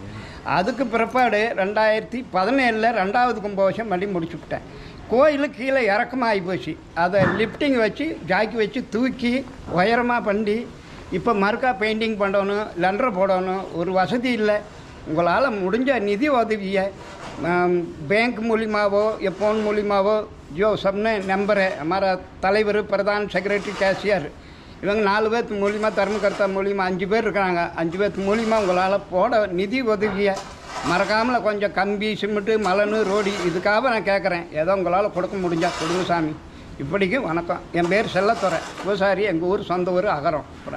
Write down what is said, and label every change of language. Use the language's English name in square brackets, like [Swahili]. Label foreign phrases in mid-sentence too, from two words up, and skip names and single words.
[Tamil] அதுக்கு பிற்பாடு 2017 2வது கும்பாபிஷேகம் பண்ணி முடிச்சுவிட்டேன். கோயில் கீழே இறக்கமாகி போச்சு. அதை லிஃப்டிங் வச்சு ஜாக்கி வச்சு தூக்கி உயரமாக பண்ணி இப்போ மறுக்கா பெயிண்டிங் பண்ணணும், லெண்டர் போடணும். ஒரு வசதி இல்லை. உங்களால் முடிஞ்ச நிதி உதவியை बैंक மூலியமாவோ फ़ोन மூலியமாவோ [Hindi] जो सबने नंबर है हमारा [Tamil] தலைவர், பிரதான், செக்ரட்டரி, கேஷியர் இவங்க 4 பேர் மூலியமாக, தர்மகர்த்தா மூலியமாக 5 பேர் இருக்கிறாங்க. 5 பேர் மூலியமாக உங்களால் போட நிதி உதவியை மறக்காமல் கொஞ்சம் கம்பி, சிமெண்ட்டு, மலனு, ரோடி இதுக்காக நான் கேட்குறேன். ஏதோ உங்களால் கொடுக்க முடிஞ்சால் கொடுங்க சாமி. இப்படிக்கு வணக்கம். என் பேர் செல்லத்துறை, பூசாரி. எங்கள் ஊர் சொந்த ஊர் அகரம்.